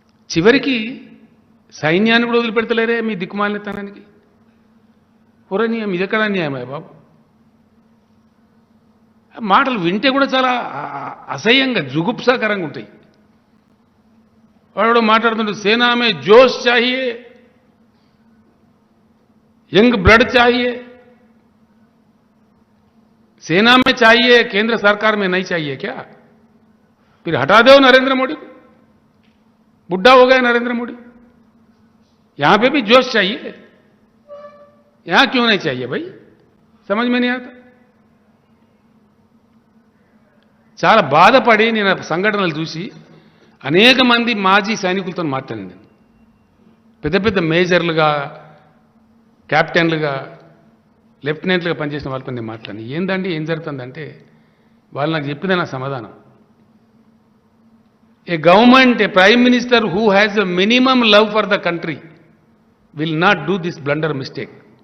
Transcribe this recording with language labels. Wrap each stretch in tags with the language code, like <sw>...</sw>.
<te>చివరికి సైన్యాన్ని కూడా వదిలిపెడతలేరే మీ దిక్కుమాలినతనానికి. పురనీయం ఇదెక్కడ న్యాయమే బాబు? మాటలు వింటే కూడా చాలా అసహ్యంగా జుగుప్సాకరంగా ఉంటాయి. వాడు మాట్లాడుతుంటే</te> <hi>సేనా మే జోష్ చాహియే, यंग ब्लड चाहिए, सेना में चाहिए, केंद्र सरकार में नहीं चाहिए क्या? फिर हटा दो नरेंद्र मोदी को, बुढ़ा हो गया नरेंद्र मोदी। यहां पे भी जोश चाहिए, यहां क्यों नहीं चाहिए भाई? समझ में नहीं आता.</hi> <te>చాలా బాధపడి నేను సంఘటనలు చూసి అనేక మంది మాజీ సైనికులతో మాట్లాడాను. పెద్ద పెద్ద మేజర్లుగా, కెప్టెన్లుగా, లెఫ్టినెంట్లుగా పనిచేసిన వాళ్ళతో నేను మాట్లాడాను. ఏందండి ఏం జరుగుతుందంటే వాళ్ళు నాకు చెప్పిన నా సమాధానం,</te> <en>ఏ గవర్నమెంట్, ఏ prime minister who has a minimum love for the country will not do this blunder mistake.</en>